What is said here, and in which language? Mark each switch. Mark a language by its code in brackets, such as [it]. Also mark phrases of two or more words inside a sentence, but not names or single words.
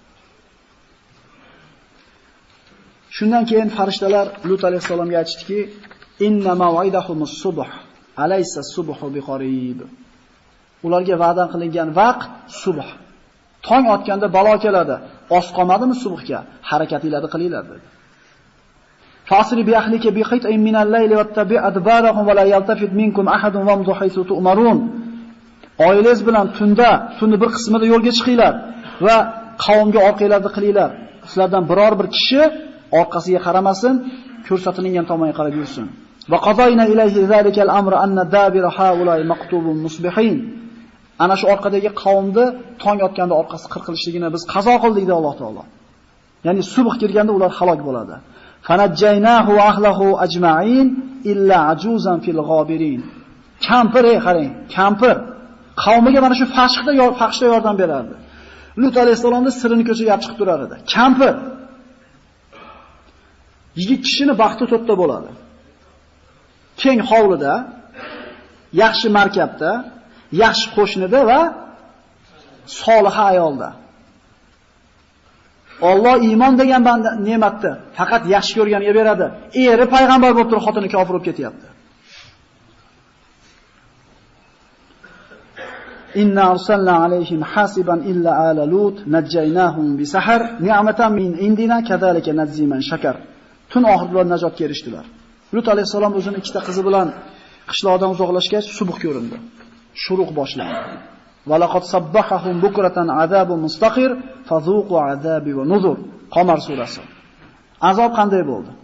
[uz] Shundan keyin farishtalar Lut alayhisalomga aytishdiki, [ar] إن موعدهم الصبح أليس الصبح بقريب. [uz] Ularga va'da qilingan vaqt subh. Tong otganda balo keladi. Oz qolmadimi subhga? Harakatinglarni qilinglar dedi. [ar] فأسر بأهلك بقطع من الليل واتبع أدبارهم ولا يلتفت منكم أحد وامضوا حيث تؤمرون. [uz] Oilangiz bilan tunni bir qismida yo'lga chiqinglar va qavmga orqanglarni qilinglar. Sizlardan biror bir kishi orqasiga qaramasin, ko'rsatilgan tomonga qarab yursin. [ar] وقضينا إليه ذلك الأمر أن دابر هؤلاء مقطوع مصبحين. [uz] Ana shu orqadagi qavmni tong otganda orqasi qirqilishligini biz qazo qildik dedi Alloh taolo. Ya'ni subh kirganda ular halok bo'ladi. [ar] فنجيناه وأهله أجمعين إلا عجوزا في الغابرين. [uz] Kampir, qarang, kampir qavmiga mana shu fahshda yordam berardi. Lut alayhisalomning sirini ko'chaga chiqib turar edi. Kampir yigit kishini baxti to'rtta bo'ladi. Keng hovlida, yaxshi markabda, yaxshi qo'shnida va solih ayolda. Alloh iymon degan banda ne'matni faqat yaxshi ko'rganiga beradi. Eri payg'ambar bo'lib turib xotini kofir bo'lib ketyapti. [ar] إنا أرسلنا عليهم حاصبا إلا آل لوط نجيناهم بسحر نعمة من عندنا كذلك نجزي من شكر. [uz] Tun oxirida najotga erishdilar. Lut alayhisalom o'zining ikkita qizi bilan qishloqdan uzoqlashgach subh ko'rindi. Shuruq boshlandi. [ar] ولقد صبحهم بكرة عذاب مستقر فذوقوا عذابي ونذر. [uz] Qamar surasi. Azob qanday bo'ldi?